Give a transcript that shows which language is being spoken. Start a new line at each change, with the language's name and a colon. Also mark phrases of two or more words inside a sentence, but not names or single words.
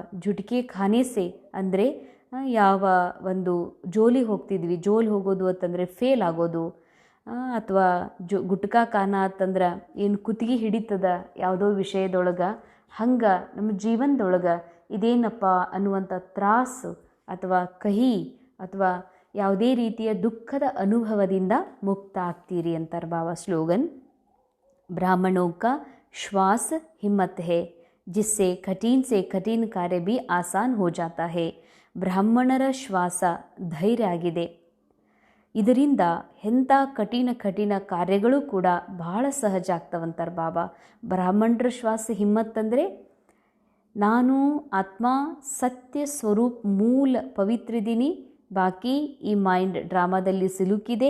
Hindi: झटके खाने से
Kannada: ಅಂದರೆ ಯಾವ ಒಂದು ಜೋಲಿ ಹೋಗ್ತಿದ್ವಿ, ಜೋಲಿ ಹೋಗೋದು ಅಂತಂದರೆ ಫೇಲ್ ಆಗೋದು, ಅಥವಾ
Hindi: गुटका खाना
Kannada: ಅಂತಂದ್ರೆ ಏನು ಕುತ್ತಿಗೆ ಹಿಡಿತದ ಯಾವುದೋ ವಿಷಯದೊಳಗೆ, ಹಂಗೆ ನಮ್ಮ ಜೀವನದೊಳಗೆ ಇದೇನಪ್ಪ ಅನ್ನುವಂಥ ತ್ರಾಸು ಅಥವಾ ಕಹಿ ಅಥವಾ ಯಾವುದೇ ರೀತಿಯ ದುಃಖದ ಅನುಭವದಿಂದ ಮುಕ್ತ ಆಗ್ತೀರಿ ಅಂತಾರೆ ಬಾಬಾ.
Hindi: ಸ್ಲೋಗನ್, ಬ್ರಾಹ್ಮಣೋं का श्वास हिम्मत है, जिससे कठिन से कठिन कार्य भी आसान हो जाता है.
Kannada: ಬ್ರಾಹ್ಮಣರ ಶ್ವಾಸ ಧೈರ್ಯ ಆಗಿದೆ. ಇದರಿಂದ ಎಂಥ ಕಠಿಣ ಕಾರ್ಯಗಳು ಕೂಡ ಬಹಳ ಸಹಜ ಆಗ್ತವಂತಾರೆ ಬಾಬಾ. ಬ್ರಾಹ್ಮಣರ ಶ್ವಾಸ ಹಿಮ್ಮತ್ತಂದರೆ ನಾನು ಆತ್ಮ ಸತ್ಯ ಸ್ವರೂಪ್ ಮೂಲ ಪವಿತ್ರಿದ್ದೀನಿ, ಬಾಕಿ ಈ ಮೈಂಡ್ ಡ್ರಾಮಾದಲ್ಲಿ ಸಿಲುಕಿದೆ.